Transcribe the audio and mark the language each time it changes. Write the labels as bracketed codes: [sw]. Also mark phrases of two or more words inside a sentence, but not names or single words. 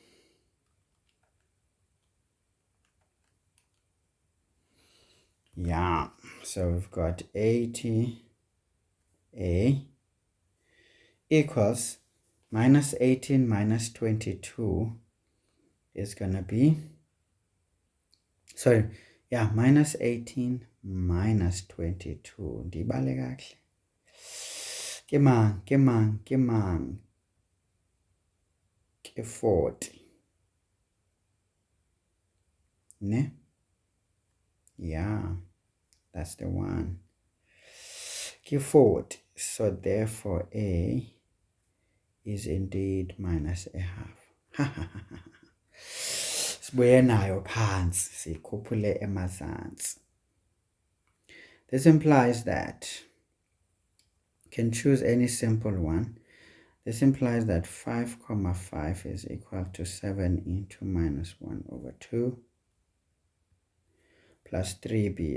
[en] Yeah, so we've got 80a equals minus 18 minus 22 is going to be, sorry, yeah, minus 18 minus 22. [xh] Ndibale kahle. Ke 40. Ne? [en] Yeah, that's the one. [xh] Ke 40. [en] So therefore A is indeed minus a half. [xh] Sibuye nayo phansi sikhuphule emazantsi. [en] This implies that you can choose any simple one. This implies that 5, 5 is equal to 7 into minus 1 over 2 plus 3b.